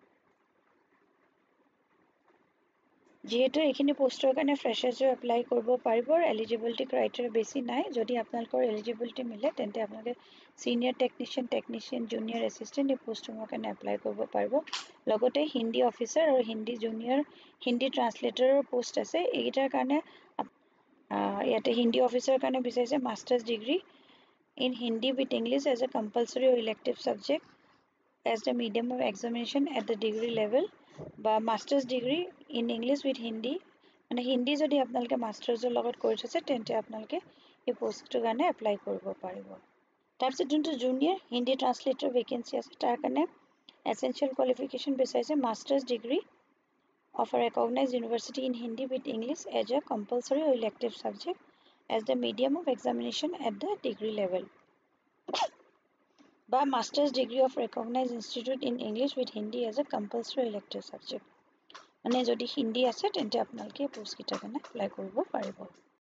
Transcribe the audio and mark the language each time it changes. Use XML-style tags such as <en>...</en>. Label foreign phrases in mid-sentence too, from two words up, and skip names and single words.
<as>যেহেতু এইখিনি পোষ্টৰ কাৰণে ফ্ৰেছাৰ্ছো এপ্লাই কৰিব পাৰিব</as> <en>eligibility criteria</en> <as>বেছি নাই যদি আপোনালোকৰ এলিজিবিলিটি মিলে তেন্তে আপোনালোকে</as> <en>senior technician junior assistant</en> <as>এই পোষ্টৰ কাৰণে এপ্লাই কৰিব পাৰিব লগতে</as> <en>Hindi officer</en> <as>আৰু</as> <en>Hindi junior Hindi translatorৰ post</en> <as>আছে এইকেইটাৰ কাৰণে ইয়াতে</as> <en>Hindi officerৰ</en> <as>কাৰণে বিচাৰিছে</as> <en>master's degree in Hindi with English as a compulsory or elective subject as the medium of examination at the degree level</en> <as>বা</as> <en>master's degree in English with Hindi</en> <as>মানে হিন্দী যদি আপোনালোকে মাষ্টাৰ্ছৰ লগত কৰি থৈছে তেন্তে আপোনালোকে এই পোষ্টটোৰ কাৰণে এপ্লাই কৰিব পাৰিব তাৰপিছত যোনটো</as> <en>junior Hindi translator vacancy</en> <as>আছে তাৰ কাৰণে</as> <en>essential qualification</en> <as>বিচাৰিছে</as> <en>master's degree of a recognized university in Hindi with English as a compulsory or elective subject as the medium of examination at the degree level</en> <as>বা</as> <en>master's degree of recognized institute in English with Hindi as a compulsory elective subject</en> <as>মানে যদি হিন্দী আছে তেন্তে আপোনালোকে পোষ্ট কিটা কাৰণে এপ্লাই কৰিব পাৰিব</as>